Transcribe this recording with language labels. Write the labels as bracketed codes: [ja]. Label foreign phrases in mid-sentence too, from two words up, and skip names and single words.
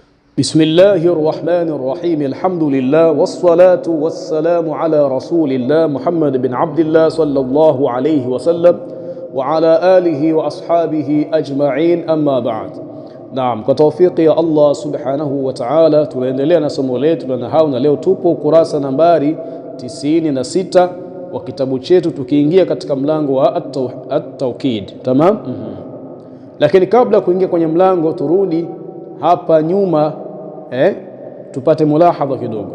[ar] بسم الله الرحمن الرحيم الحمد لله والصلاة والسلام على رسول الله محمد بن عبد الله صلى الله عليه وسلم وعلى آله وأصحابه أجمعين أما بعد. [sw] Naam, kwa tawfiki ya [ar] الله سبحانه وتعالى [sw] tunaendelea na somo letu na leo tupo kurasa nambari 96 wa kitabu chetu tukiingia katika mlango wa at-tawkid. Tamam? Lakini kabla kuingia kwenye mlango turudi hapa nyuma tupate mulahadha kidogo.